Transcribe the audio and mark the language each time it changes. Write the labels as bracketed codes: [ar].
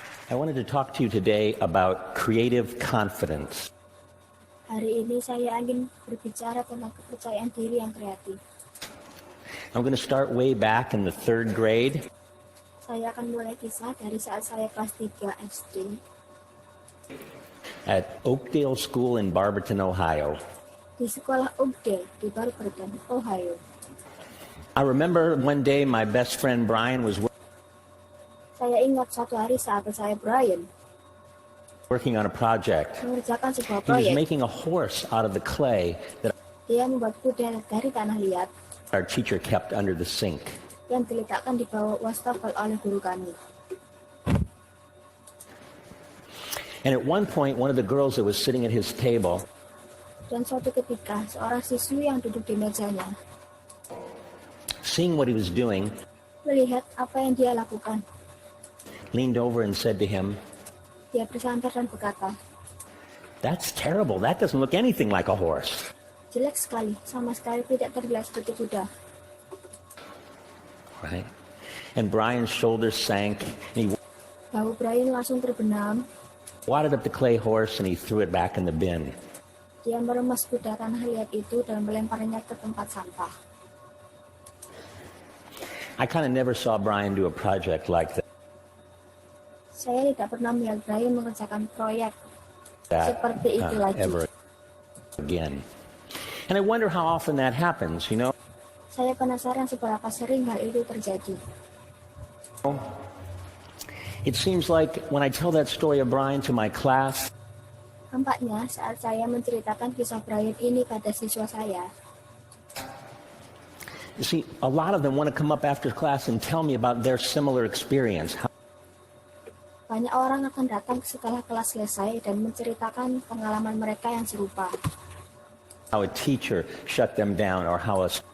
[en] I wanted to talk to you today about creative confidence. [id] Hari ini saya ingin berbicara tentang kepercayaan diri yang kreatif. [en] I'm going to start way back in the 3rd grade. [id] Saya akan mulai kisah dari saat saya kelas 3 SD. [en] At Oakdale School in Barberton, Ohio. [id] Di sekolah Oakdale di Barberton, Ohio. [en] I remember one day my best friend Brian was [id] Saya ingat suatu hari sahabat saya Brian [en] working on a project. [id] mengerjakan sebuah [en] He was [id] proyek. [en] making a horse out of the clay that [id] Dia membuat kuda dari tanah liat [en] our teacher kept under the sink. [id] yang diletakkan di bawah wastafel oleh guru kami. [en] And at one point, one of the girls that was sitting at his table [id] Dan suatu ketika, seorang siswi yang duduk di mejanya [en] seeing what he was doing, [id] melihat apa yang dia lakukan. [en] leaned over and said to him, [id] Dia bersandar dan berkata, [en] "That's terrible. That doesn't look anything like a horse." [id] jelek sekali, sama sekali tidak terlihat seperti kuda. [en] Right? And Brian's shoulders sank, and he [id] Bahu Brian langsung terbenam. [en] wadded up the clay horse and he threw it back in the bin. [id] Dia meremas kuda tanah liat itu dan melemparnya ke tempat sampah. [en] I kind of never saw Brian do a project like [id] Saya tidak pernah melihat Brian mengerjakan proyek [en] that [id] seperti itu lagi. [en] ever again. And I wonder how often that happens, you know? [id] Saya penasaran seberapa sering hal itu terjadi. [en] It seems like when I tell that story of Brian to my class, [id] Nampaknya saat saya menceritakan kisah Brian ini pada siswa saya, [en] you see, a lot of them want to come up after class and tell me about their similar experience. [id] banyak orang akan datang setelah kelas selesai dan menceritakan pengalaman mereka yang serupa. [en] How a teacher shut them down or how a